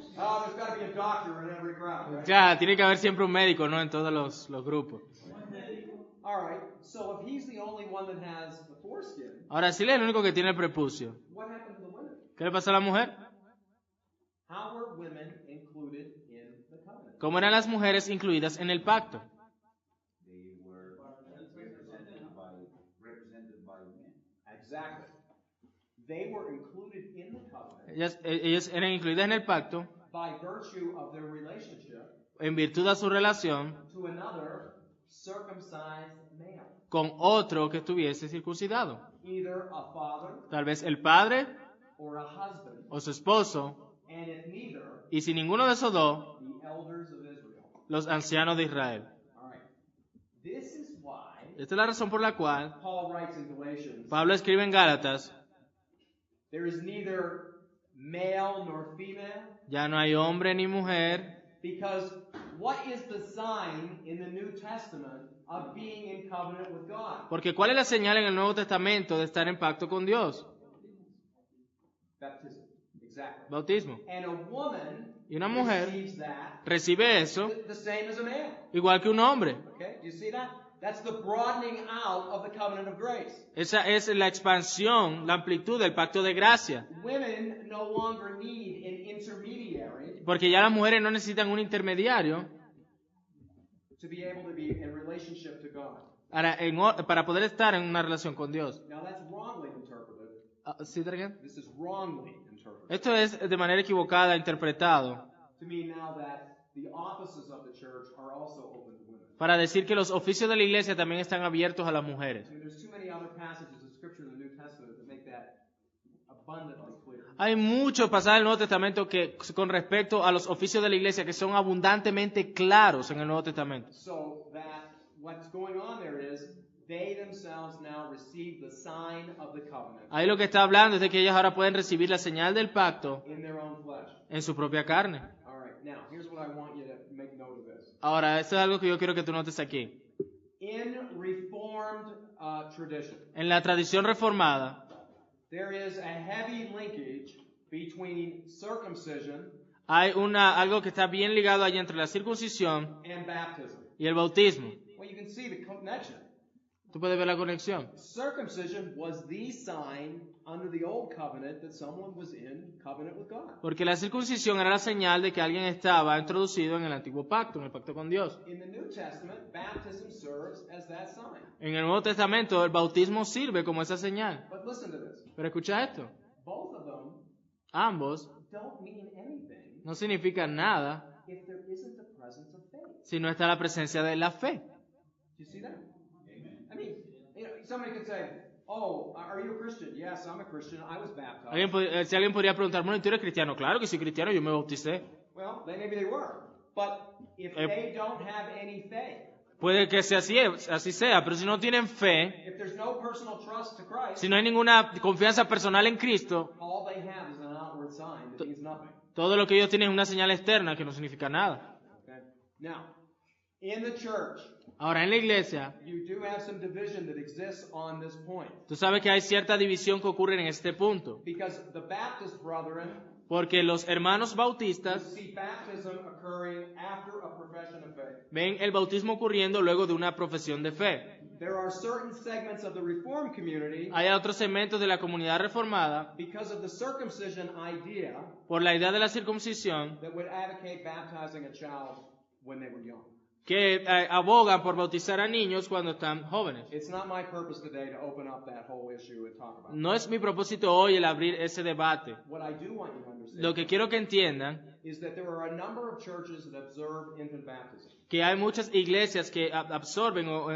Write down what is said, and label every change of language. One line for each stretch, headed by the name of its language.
English: Oh, there's got to be a doctor in every crowd, right?
Spanish: Ya, tiene que haber siempre un médico, ¿no? En todos los grupos.
English: All right. So if he's the only one that has the foreskin,
Spanish: Ahora, si él es el único que tiene el prepucio,
English: what happened to the women?
Spanish: ¿qué le pasa a la mujer?
English: How were women included in the covenant?
Spanish: ¿Cómo eran las mujeres incluidas en el pacto?
English: They were represented by men. Exactly. They were included in the covenant
Spanish: Ellas eran incluidas en el pacto
English: by virtue of their relationship
Spanish: en virtud de su relación
English: to another circumcised male,
Spanish: con otro que estuviese circuncidado.
English: either a father
Spanish: Tal vez el padre
English: or a husband,
Spanish: o su esposo,
English: and if neither,
Spanish: y si ninguno de esos dos,
English: the elders of Israel.
Spanish: los ancianos de Israel.
English: All right. This is why
Spanish: Esta es la razón por la cual
English: Paul writes in Galatians,
Spanish: Pablo escribe en Gálatas,
English: there is neither male nor female,
Spanish: ya no hay hombre ni mujer,
English: because what is the sign in the New Testament of being in covenant with God?
Spanish: porque ¿cuál es la señal en el Nuevo Testamento de estar en pacto con Dios?
English: Baptism. Exactly.
Spanish: Bautismo.
English: And a woman
Spanish: Y una mujer
English: receives that
Spanish: recibe eso
English: the same as a man.
Spanish: igual que un hombre.
English: Okay? Do you see that? That's the broadening out of the covenant of grace.
Spanish: Esa es la expansión, la amplitud del pacto de gracia.
English: Women no longer need an intermediary
Spanish: Porque ya las mujeres no necesitan un intermediario
English: to be able to be in relationship to God.
Spanish: para poder estar en una relación con Dios.
English: Now that's wrongly interpreted.
Spanish: ¿Sí, Dragan?
English: This is wrongly interpreted.
Spanish: Esto es de manera equivocada interpretado
English: To mean now that the offices of the church are also open to women.
Spanish: para decir que los oficios de la iglesia también están abiertos a las mujeres.
English: I mean, there's too many other passages of Scripture in the New Testament that make that abundantly clear.
Spanish: Hay muchos pasajes del Nuevo Testamento que con respecto a los oficios de la iglesia que son abundantemente claros en el Nuevo Testamento.
English: So that what's going on there is they themselves now receive the sign of the covenant
Spanish: Ahí lo que está hablando es de que ellas ahora pueden recibir la señal del pacto
English: in their own flesh.
Spanish: en su propia carne.
English: All right, now here's what I want you to make note of this.
Spanish: Ahora, esto es algo que yo quiero que tú notes aquí.
English: In Reformed tradition,
Spanish: En la tradición reformada
English: there is a heavy linkage between circumcision
Spanish: hay algo que está bien ligado allí entre la circuncisión
English: and baptism.
Spanish: y el bautismo.
English: Well, you can see the connection.
Spanish: Tú puedes ver la conexión.
English: Circumcision was the sign under the old covenant that someone was in covenant with God.
Spanish: Porque la circuncisión era la señal de que alguien estaba introducido en el antiguo pacto, en el pacto con Dios.
English: In the New Testament, baptism serves as that sign.
Spanish: En el Nuevo Testamento el bautismo sirve como esa señal.
English: But listen to this.
Spanish: Pero escucha esto.
English: Both of them
Spanish: Ambos
English: don't mean anything
Spanish: no significan nada
English: if there isn't the presence of faith.
Spanish: si no está la presencia de la fe.
English: Do you see that? I mean, somebody could say, "Oh, are you a Christian?" Yes, I'm a Christian. I was baptized.
Spanish: Si alguien podría preguntar, bueno, ¿tú eres cristiano? Claro que soy cristiano, yo me bauticé.
English: Well, maybe they were. But if they don't have any faith,
Spanish: Puede que sea así sea, pero si no tienen fe,
English: if there's no personal trust to Christ,
Spanish: si no hay ninguna confianza personal en Cristo,
English: all they have is an outward sign that means nothing.
Spanish: todo lo que ellos tienen es una señal externa que no significa nada.
English: Okay? Now, in the church,
Spanish: Ahora, en la iglesia,
English: you do have some division that exists on this point.
Spanish: tú sabes que hay cierta división que ocurre en este punto.
English: Because the Baptist brethren
Spanish: Porque los hermanos bautistas
English: see baptism occurring after a profession of faith.
Spanish: ven el bautismo ocurriendo luego de una profesión de fe.
English: There are certain segments of the Reformed community,
Spanish: Hay otros segmentos de la comunidad reformada,
English: because of the circumcision idea,
Spanish: por la idea de la circuncisión,
English: that would advocate baptizing a child when they were young.
Spanish: que abogan por bautizar a niños cuando están jóvenes.
English: It's not my purpose today to open up that whole issue and talk about it.
Spanish: No es mi propósito hoy el abrir ese debate.
English: What I do want you to understand
Spanish: Lo que quiero que entiendan
English: is that there are a number of churches that observe infant baptism
Spanish: que hay muchas iglesias que absorben